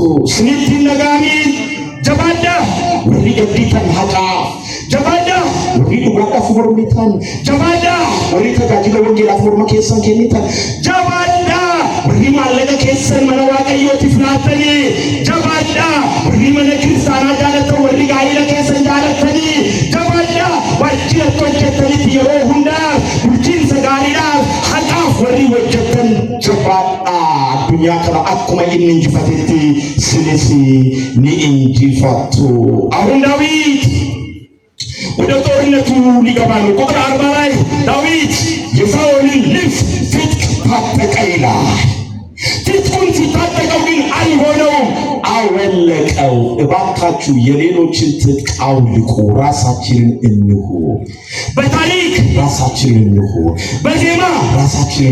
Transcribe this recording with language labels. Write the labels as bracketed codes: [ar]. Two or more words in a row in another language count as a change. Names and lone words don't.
[om] Sinitti nagaanii jabaadha warri gaddiitan haqaa, jabaadha warri dhugaadhaaf mormitan, jabaadha warri tajaajila wangeelaaf morma keessan kennitan, jabaadha warri maallaqa keessan mana Waaqayyootiif laattanii, jabaadha warri mana kiristaanaa jaalatan, warri gaa'ila keessan jaalatanii, jabaadha waajjirratti hojjettanitti yeroo hundaaf bulchiinsa gaariidhaaf haqaaf warri hojjettan jabaadha. Addunyaa kana akkuma inni injifatetti sinis ni injifattu. [am] አሁን ዳዊት ወደ ጦርነቱ ሊገባ ነው። ቁጥር 40 ላይ ዳዊት የሳኦልን ልብስ ትጥቅ ታጠቀ ይላል። ትጥቁን ሲታጠቀው ግን አልሆነውም። አዎ አወለቀው። እባካችሁ የሌሎችን ትጥቅ አውልቁ፣ ራሳችንን እንሁ። በታሪክ ራሳችንን እንሁ፣ በዜማ ራሳችንን